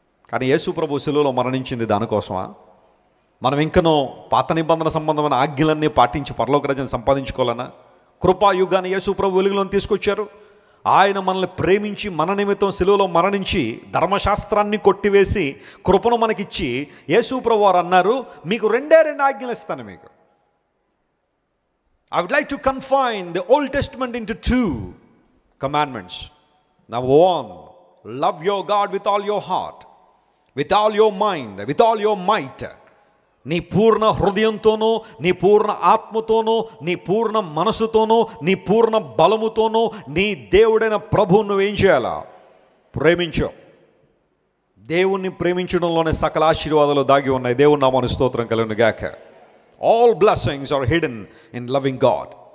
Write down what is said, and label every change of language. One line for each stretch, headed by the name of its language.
Telugu: కానీ యేసు ప్రభు శిలువలో మరణించింది దానికోసమా? మనం ఇంకనో పాత నిబంధన సంబంధమైన ఆజ్ఞలన్నీ పాటించి పరలోక రాజ్యాన్ని సంపాదించుకోవాలన్నా? కృపాయుగాన్ని యేసు ప్రభు వెలుగులో తీసుకొచ్చారు. ఆయన మనల్ని ప్రేమించి మన నిమిత్తం శిలువలో మరణించి ధర్మశాస్త్రాన్ని కొట్టివేసి కృపను మనకిచ్చి యేసు ప్రభు వారు అన్నారు, మీకు 2 ఆజ్ఞలు ఇస్తాను మీకు.
English: I would like to confine the Old Testament into 2 commandments. Number 1, love your God with all your heart, with all your mind, with all your might.
Telugu: నీ పూర్ణ హృదయంతోనూ, నీ పూర్ణ ఆత్మతోనూ, నీ పూర్ణ మనసుతోనూ, నీ పూర్ణ బలముతోనూ నీ దేవుడైన ప్రభువును నువ్వేం చేయాలా? ప్రేమించు. దేవుణ్ణి ప్రేమించడంలోనే సకల ఆశీర్వాదాలు దాగి ఉన్నాయి. దేవుని నామానికి స్తోత్రం కలుగును గాక.
English: All blessings are hidden in loving God.